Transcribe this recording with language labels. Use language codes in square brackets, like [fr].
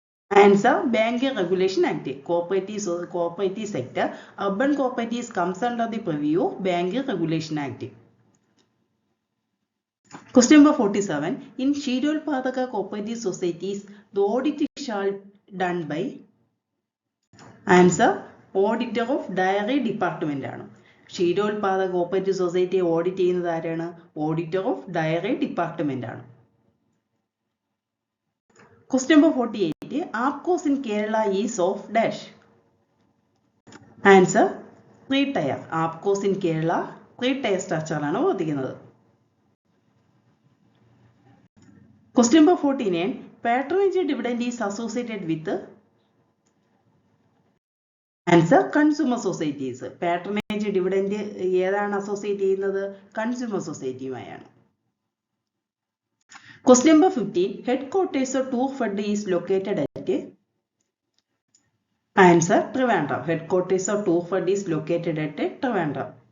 [en] Answer Banking Regulation Act. Cooperative sector, urban cooperatives comes under the purview of Banking Regulation Act. Question number 47. In Kshirodpadaka cooperative societies, the audit shall done by. Answer Auditor of Dairy Department ആണ്. [ml] ക്ഷീരോത്പാദക cooperative സൊസൈറ്റിയെ audit ചെയ്യുന്നത് ആരാണ്? Auditor of diary department ആണ്. [en] Question number 48. APCOs in Kerala is of dash. Answer 3 tier. APCOs in Kerala 3 tier structure [ml] ആണ് പ്രവർത്തിക്കുന്നത്. [en] Question number 49. Patronage dividend is associated with. Answer Consumer Societies. [ml] Patronage dividend ഏതാണ് associate ചെയ്യുന്നത്? Consumer സൊസൈറ്റിയുമായാണ്. [en] Question number 15. Headquarters of TUFED is located at. Answer Trivandrum. Headquarters of TUFED is located at Trivandrum.